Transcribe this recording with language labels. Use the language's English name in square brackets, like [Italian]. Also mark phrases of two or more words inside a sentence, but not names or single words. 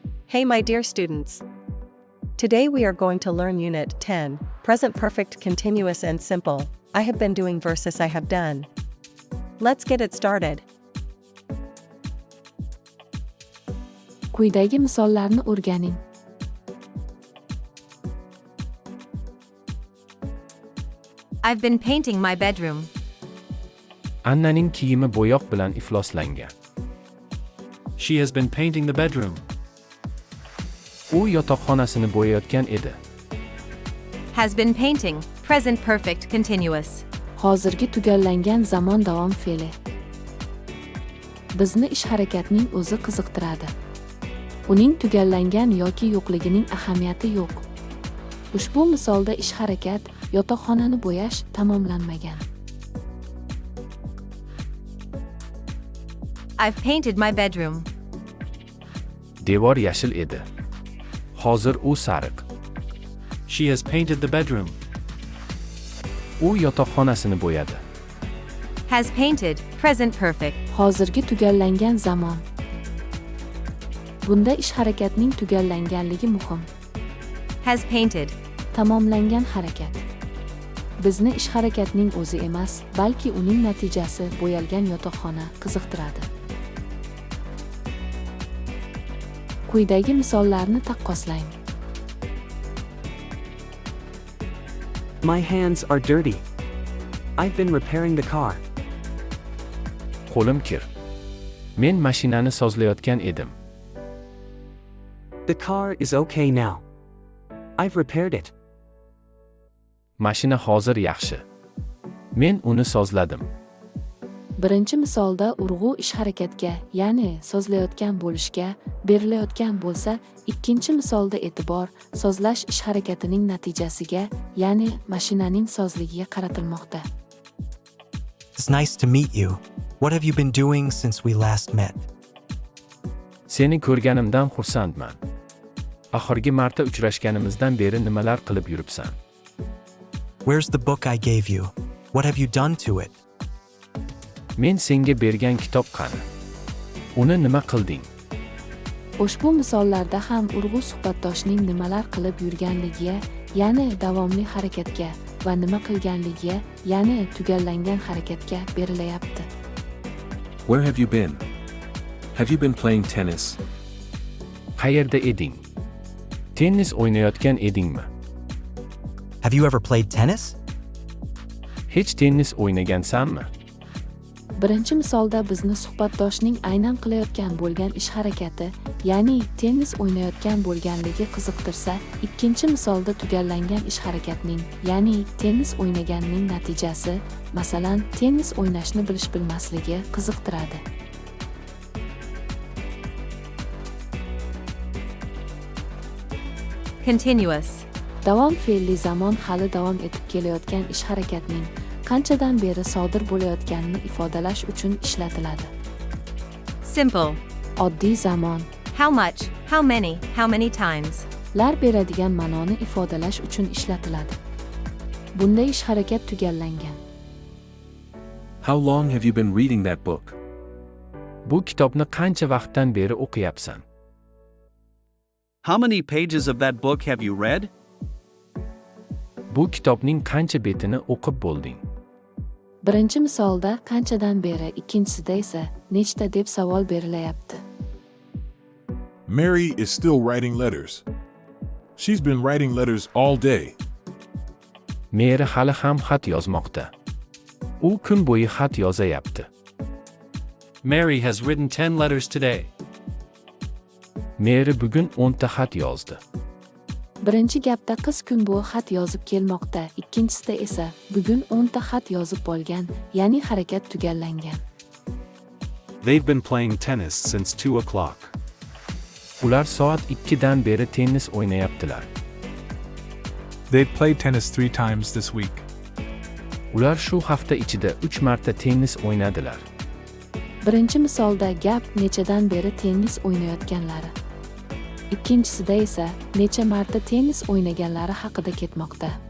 [English] Hey my dear students. Today we are going to learn Unit 10, Present Perfect Continuous and Simple. I have been doing versus I have done. Let's get it started. [Uzbek] Quyidagi misollarni o'rganing. [English] I've been painting my bedroom. [Uzbek] Annaning kiyimi bo'yoq bilan ifloslangan. [English] She has been painting the bedroom. [Uzbek] U yotoqxonasini bo'yayotgan edi. [English] Has been painting, present perfect continuous. [Uzbek] Hozirgi tugallangan zamon davom fe'li. Bizni ish harakatning o'zi qiziqtiradi. Uning tugallangan yoki yo'qligining ahamiyati yo'q. Ushbu misolda ish harakat, yotoqxonani bo'yash tamomlanmagan. [English] I've painted my bedroom. [Uzbek] Devor yashil edi. Hozir u sariq. [English] She has painted the bedroom. [Uzbek] U yotoqxonasini bo'yadi. [English] Has painted, present perfect. [Uzbek] Hozirgi tugallangan zamon. Bunda ish harakatning tugallanganligi muhim. [English] Has painted. [Uzbek] Tamomlangan harakat. Bizni ish harakatning o'zi emas, balki uning natijasi bo'yalgan yotoqxona qiziqtiradi. Quyidagi misollarni taqqoslang. [English] My hands are dirty. I've been repairing the car. [Uzbek] Qo'lim kir. Men mashinani sozlayotgan edim. [English] The car is okay now. I've repaired it. [Uzbek] Mashina hozir yaxshi. Men uni sozladim. Birinchi misolda urg'u ish harakatga, ya'ni sozlayotgan bo'lishga berilayotgan bo'lsa, ikkinchi misolda e'tibor sozlash ish harakatining natijasiga, ya'ni mashinaning sozligiga qaratilmoqda. [English] It's nice to meet you. What have you been doing since we last met? [Uzbek] Seni ko'rganimdan xursandman. Oxirgi marta uchrashganimizdan beri nimalar qilib yuribsan? [English] Where's the book I gave you? What have you done to it? [Uzbek] Men senga bergan kitob qani? Uni nima qilding? Ushbu misollarda ham urg'u suhbatdoshning nimalar qilib yurganligiga, ya'ni davomli harakatga va nima qilganligiga, ya'ni tugallangan harakatga berilayapti. [English] Where have you been? Have you been playing tennis? [Uzbek] Qayerda eding? Tennis o'ynayotgan edingmi? [English] Have you ever played tennis? [Uzbek] Hech tennis o'ynagansanmi? Birinchi misolda bizni suhbatdoshning aynan qilayotgan bo'lgan ish harakati, ya'ni tennis o'ynayotgan bo'lganligi qiziqtirsa, ikkinchi misolda tugallangan ish harakatning, ya'ni tennis o'ynaganning natijasi, masalan, tennis o'ynashni bilish-bilmasligi qiziqtiradi. Continuous. Davom fe'li zamon hali davom etib kelayotgan ish harakatning qanchadan beri sodir bo'layotganini ifodalash uchun ishlatiladi. Simple. Oddiy zamon [English] How much, how many times. [Uzbek] lar beradigan ma'noni ifodalash uchun ishlatiladi. Bunda ish harakat tugallangan. [English] How long have you been reading that book? [Uzbek] Bu kitobni qancha vaqtdan beri o'qiyapsan? [English] How many pages of that book have you read? [Uzbek] Bu kitobning qancha betini o'qib bo'lding? Birinchi misolda qanchadan beri, ikkinchisida esa nechta deb savol berilayapti. [English] Mary is still writing letters. She's been writing letters all day. [Uzbek] Meri hali ham xat yozmoqda. U kun bo'yi xat yozayapti. [English] Mary has written 10 letters today. [Uzbek] Meri bugun 10 ta xat yozdi. Birinchi gapda qiz kun bo'yi xat yozib kelmoqda, ikkinchisida esa bugun 10 ta xat yozib bo'lgan, ya'ni harakat tugallangan. [English] They've been playing tennis since 2 o'clock. [Uzbek] Ular soat 2 dan beri tennis o'ynayaptilar. [English] They've played tennis 3 times this week. [Uzbek] Ular shu hafta ichida 3 marta tennis o'ynadilar. Birinchi misolda gap nechadan beri tennis o'ynayotganlari. Ikkinchisida esa necha marta tennis o'ynaganlari haqida ketmoqda.